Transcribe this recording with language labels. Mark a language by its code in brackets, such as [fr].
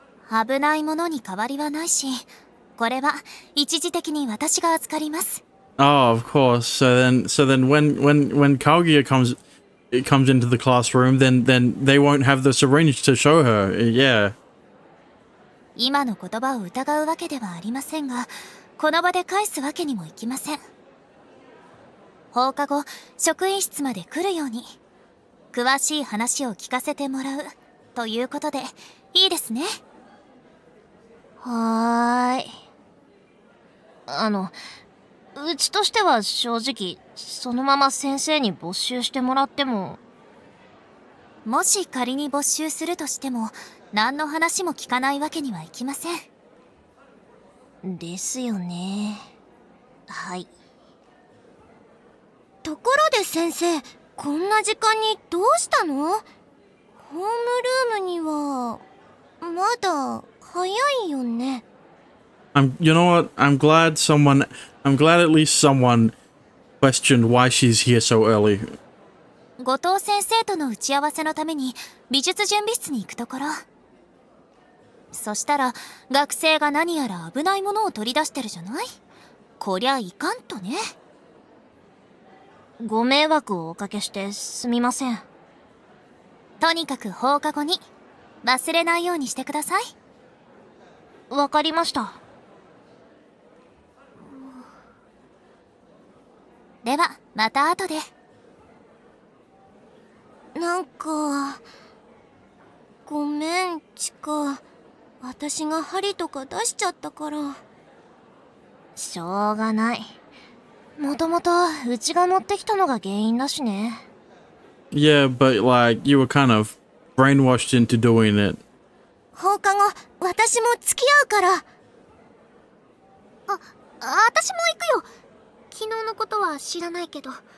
[ja] 危ないものに変わりはないし、これは一時的に私が預かります。 [en] Oh, of course. So then when Kaguya comes into the classroom, then they won't have the syringe to show her. Yeah. [ja] 今の言葉を疑うわけではありませんが、この場で返すわけにもいきません。放課後、職員室まで来るように、詳しい話を聞かせてもらうということでいいですね。はーい。うちとしては正直、そのまま先生に没収してもらっても。もし仮に没収するとしても、何の話も聞かないわけにはいきません。ですよね。はい。ところで先生、こんな時間にどうしたの？ホームルームにはまだ早いよね。 [en] You know what? I'm glad at least someone questioned why she's here so early. [ja] 後藤先生との打ち合わせのために美術準備室に行くところ。そしたら学生が何やら危ないものを取り出してるじゃない？こりゃいかんとね。ご迷惑をおかけしてすみません。とにかく放課後に忘れないようにしてください。わかりました。ではまた後で。なんかごめんチカ、私が針とか出しちゃったから。しょうがない。もともとうちが持ってきたのが原因だしね。 [en] Yeah, but like you were kind of brainwashed into doing it. [ja] 放課後私も付き合うから。私も行くよ。昨日のことは知らないけど。